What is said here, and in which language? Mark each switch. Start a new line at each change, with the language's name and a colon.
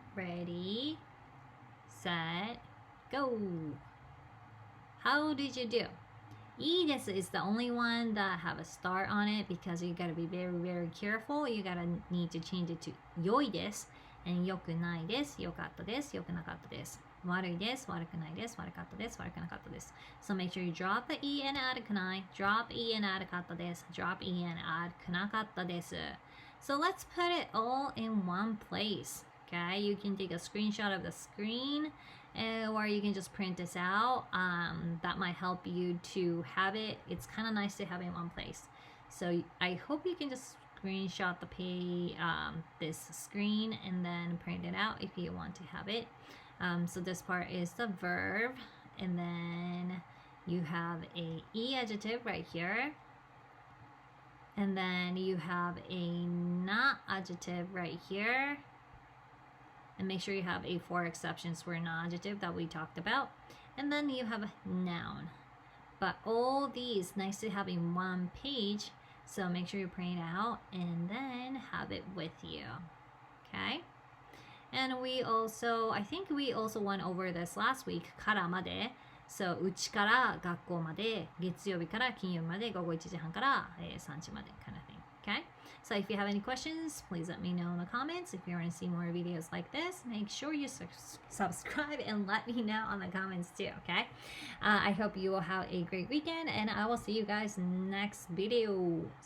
English: Ready, set, go. How did you do?
Japanese: いいです
English: is the only one that have a star on it because you gotta be very, very careful. You gotta need to change it to
Japanese: 良いです
English: and
Japanese: 良くないです。良かったです。良くなかったです。悪いです。悪くないです。悪かったです。悪くなかったです。
English: So make sure you drop the E and add
Japanese: くない。
English: drop E and add
Japanese: かったです。
English: drop E and add
Japanese: くなかったです。
English: So let's put it all in one place. Okay, you can take a screenshot of the screen or you can just print this out. That might help you to have it. It's kind of nice to have it in one place. So I hope you can just screenshot this screen and then print it out if you want to have it. So this part is the verb, and then you have a E adjective right here, and then you have a not adjective right here, and make sure you have a 4 exceptions for non-adjective that we talked about, and then you have a noun. But all these nice to have in one page, so make sure you print it out and then have it with you. Okay? And I think we also went over this last week,
Japanese: からまで. So, うちから学校まで、月曜日から金曜日まで、午後1時半から3時まで
English: kind of thing. Okay? So if you have any questions, please let me know in the comments. If you want to see more videos like this, make sure you subscribe and let me know on the comments too, okay? I hope you will have a great weekend and I will see you guys next video.